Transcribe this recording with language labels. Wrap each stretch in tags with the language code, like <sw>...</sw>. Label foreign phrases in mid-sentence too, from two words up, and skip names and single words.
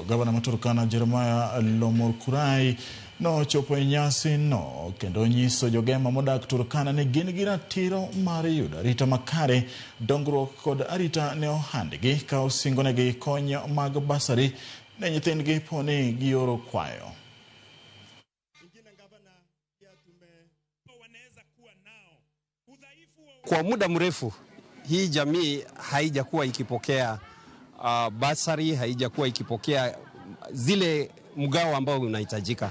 <luo>Gavana ma Turkana Jeremiah Lomurkurai no chopo e nyasi no kendo nyiso jogema modak Turkana ni gin gi ratiro mar yudo arita makare, dongruok kod arita ne ohandgi ka osingonegi kony mag basari ne nyithindgi poni gioro kwayo.</luo> <sw>Kwa muda mrefu hii jamii haijakuwa ikipokea basari, haijakuwa ikipokea zile mgao ambao unahitajika.</sw>